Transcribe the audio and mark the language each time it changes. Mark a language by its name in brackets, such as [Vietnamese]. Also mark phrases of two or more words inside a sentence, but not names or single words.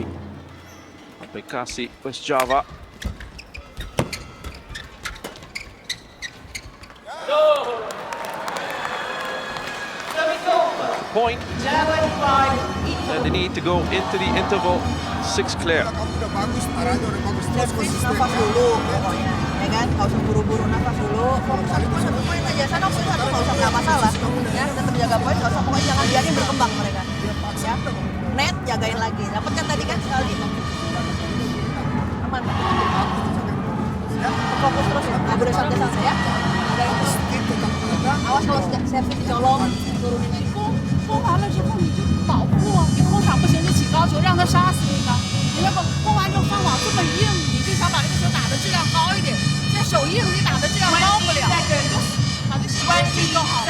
[English] Bekasi, West Java. Point. And they need to go into the interval. 6 clear. [Indonesian] Kamu udah bagus, arahnya udah bagus, terus Servis konsisten. nafas dulu pokoknya, ya kan? Gak usah buru-buru nafas dulu. Fokus satu poin aja. Sana satu gak usah punya masalah. Ya, tetap jaga poin, gak usah pokoknya jangan biarin berkembang mereka. Ya, net jagain lagi. Dapat kan tadi kan sekali. Aman. Ya, fokus terus, nggak boleh santai-santai ya. Ada itu. Awas kalau servis dicolong, turunin lagi. [Chinese] 攻完了之后你就保护啊，你后场不行就起高球，让他杀死那个。你那个攻完之后放网这么硬，你就想把这个球打的质量高一点。现在手硬，你打的质量高不了，你就把这习惯运用好。